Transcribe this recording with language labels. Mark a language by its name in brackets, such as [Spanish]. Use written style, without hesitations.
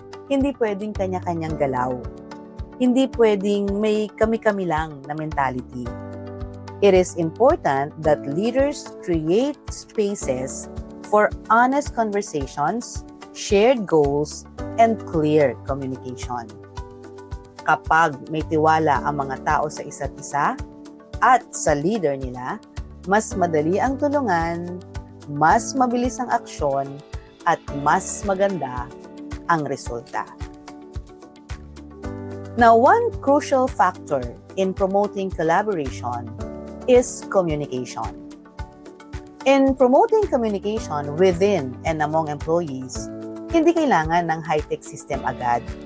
[Filipino] Hindi pwedeng kanya-kanyang galaw. Hindi pwedeng may kami-kami lang na mentality. [English] It is important that leaders create spaces for honest conversations, shared goals, and clear communication. [Filipino] Kapag may tiwala ang mga tao sa isa't isa at sa leader nila, mas madali ang tulungan, mas mabilis ang aksyon, at mas maganda ang resulta. [English] Now, one crucial factor in promoting collaboration is communication. In promoting communication within and among employees, [Filipino] hindi kailangan ng [English] high-tech system agad.